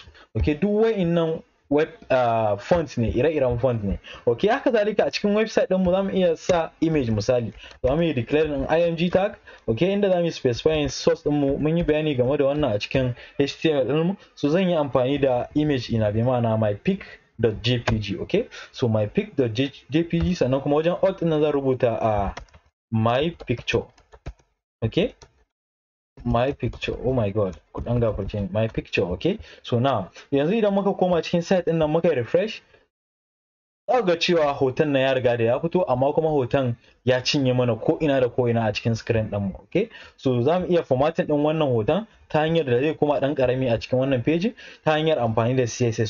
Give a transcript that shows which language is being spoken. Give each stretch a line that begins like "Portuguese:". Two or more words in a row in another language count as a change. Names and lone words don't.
Hausa: Okay, duk wa'innan
English: web font
Hausa: ne, ire-iren font ne. Okay, haka zalika a cikin website din mu zamu iya sa image misali, zamu yi declare din
English: img tag.
Hausa: Okay, inda zamu
English: specify source
Hausa: din mu, mun yi bayani game da wannan a cikin HTML din mu. So zan yi amfani da image ina bi ma'ana
English: my pic.jpg. Okay, so my pic.jpg,
Hausa: sannan kuma wajen alt din zan rubuta
English: my picture. Okay, my picture, oh my god,
Hausa: ku dan gafarce
English: my picture. Okay, so now
Hausa: yanzu idan muka koma cikin site din nan muka refresh, za ga cewa hoton nan ya riga da ya fito, amma kuma hoton ya cinye mana ko ina da ko ina a cikin screen din mu.
English: Okay, so
Hausa: zamu iya formatting din wannan hoton ta hanyar da zai koma dan karami a cikin wannan page ta hanyar amfani da CSS.